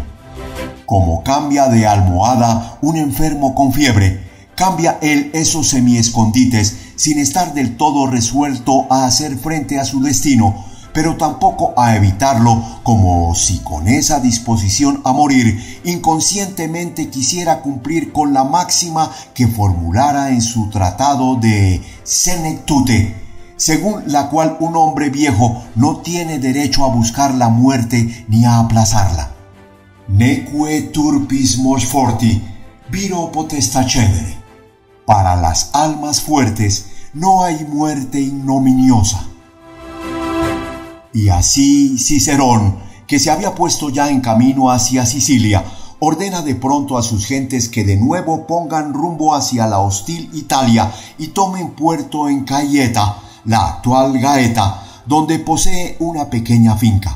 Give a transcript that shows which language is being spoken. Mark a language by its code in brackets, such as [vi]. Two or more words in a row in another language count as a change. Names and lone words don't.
[es] Como cambia de almohada un enfermo con fiebre, cambia él esos semiescondites sin estar del todo resuelto a hacer frente a su destino, pero tampoco a evitarlo, como si con esa disposición a morir inconscientemente quisiera cumplir con la máxima que formulara en su tratado de Senectute, según la cual un hombre viejo no tiene derecho a buscar la muerte ni a aplazarla. [la] Neque turpis mors forti, viro potestacedere. [es] Para las almas fuertes no hay muerte ignominiosa. Y así Cicerón, que se había puesto ya en camino hacia Sicilia, ordena de pronto a sus gentes que de nuevo pongan rumbo hacia la hostil Italia y tomen puerto en Caieta, la actual Gaeta, donde posee una pequeña finca.